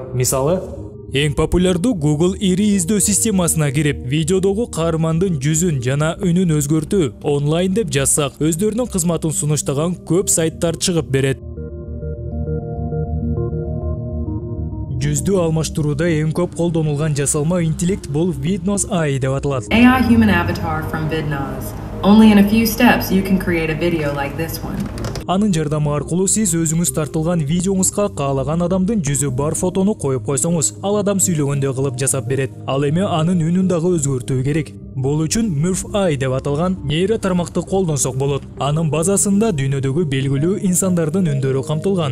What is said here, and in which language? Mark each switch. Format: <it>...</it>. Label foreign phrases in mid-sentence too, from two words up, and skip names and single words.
<ky>Мисалы, эң популярдуу Google ири издөө системасына кирип, видеодогу каармандын жүзүн жана үнүн өзгөртүү онлайн деп жазсак, өздөрүнүн кызматын сунуштаган көп сайттар чыгып берет. Жүздү алмаштырууда эң көп колдонулган жасалма интеллект бул Vidnos AI деп аталат.</ky> <en>AI human avatar from Vidnos. Only in a few steps you can create a video like this one.</en> <ky>Анын жардамы аркылуу сиз өзүңүз тартылган видеоңузга каалаган адамдын жүзү бар фотону коюп койсоңуз, ал адам сүйлөгөндөй кылып жасап берет. Ал эми анын үнүн дагы өзгөртүү керек. Бул үчүн MurphAI деп аталган нейро тармакты колдонсок болот. Анын базасында дүйнөдөгү белгилүү инсандардын үндөрү камтылган.</ky>